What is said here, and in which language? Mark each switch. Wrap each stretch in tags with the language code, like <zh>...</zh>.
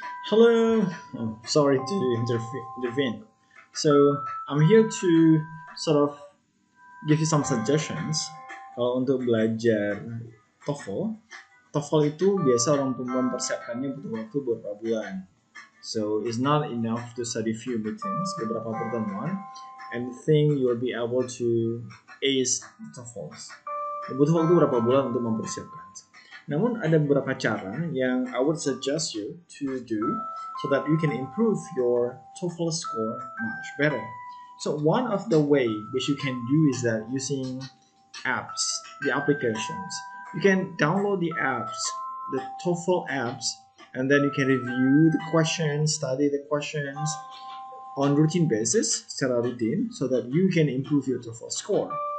<en>Hello. Oh, sorry to intervene. So I'm here to sort of give you some suggestions</en> <id>kalau untuk belajar</id> <en>TOEFL</en> <id>TOEFL itu biasa orang mempersiapkannya butuh waktu beberapa bulan.</id> <en>So it's not enough to study few meetings,</en> <id>beberapa pertemuan,</id> <en>and think you will be able to ace TOEFLs.</en> <id>Butuh waktu berapa bulan untuk mempersiapkan. Namun ada beberapa cara yang</id> <en>I would suggest you to do so that you can improve your TOEFL score much better. So one of the way which you can do is that using apps, the applications. You can download the apps, the TOEFL apps, and then you can review the questions, study the questions on routine basis,</en> <id>secara rutin,</id> <en>so that you can improve your TOEFL score.</en>